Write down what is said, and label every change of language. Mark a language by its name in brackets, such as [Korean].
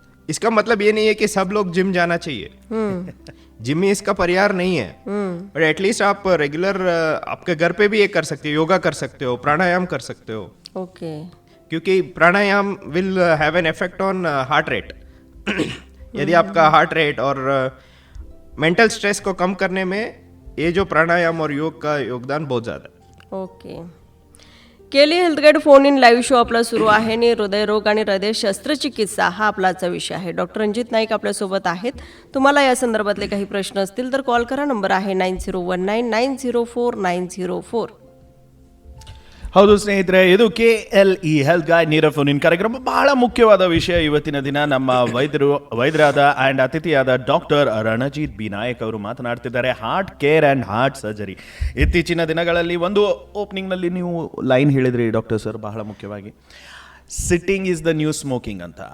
[Hindi] इसका मतलब ये नहीं है कि सब लोग जिम जाना चाहिए, जिम ही इसका परिहार नहीं है, [English] but at least [Hindi] आप रेगुलर आपके घर पे भी ये कर सकते हो, योगा कर सकते हो, प्राणायाम कर सकते हो। ओके. [English] क्योंकि pranayama will have an effect on heart rate. [Hindi] यदि आपका हार्ट रेट और मेंटल स्ट्रेस को कम करने में ये जो प्राणायाम और योग का योगदान बहुत ज़्यादा है। ओके. [Marathi] केली health guide phone in live show आपला सुरू आहे आणि हृदयरोग आणि हृदय शस्त्रचिकित्सा हा आपलाचा विषय आहे. डॉक्टर रंजित नाईक आपल्यासोबत आहेत. तुम्हाला या संदर्भातले काही प्रश्न असतील तर कॉल करा. नंबर आहे 9019904904. [Kannada] ಹೌದು ಸ್ನೇಹಿತರೆ, ಇದು KLE ಹೆಲ್ತ್ ಗೈಡ್ ನೇರ ಫೋನ್ ಇನ್ ಕಾರ್ಯಕ್ರಮ. ಬಹಳ ಮುಖ್ಯವಾದ ವಿಷಯ ಇವತ್ತಿನ ದಿನ. ನಮ್ಮ ವೈದ್ಯರಾದ and ಅತಿಥಿಯಾದ doctor Ranjit B Nayak ಅವರು ಮಾತನಾಡ್ತಿದ್ದಾರೆ heart care and heart surgery. ಇತ್ತೀಚಿನ ದಿನಗಳಲ್ಲಿ ಒಂದು ಓಪನಿಂಗ್ ನಲ್ಲಿ ನೀವು ಲೈನ್ ಹೇಳಿದ್ರಿ ಡಾಕ್ಟರ್ ಸರ್, ಬಹಳ ಮುಖ್ಯವಾಗಿ [English] sitting is the new smoking [Kannada] ಅಂತ.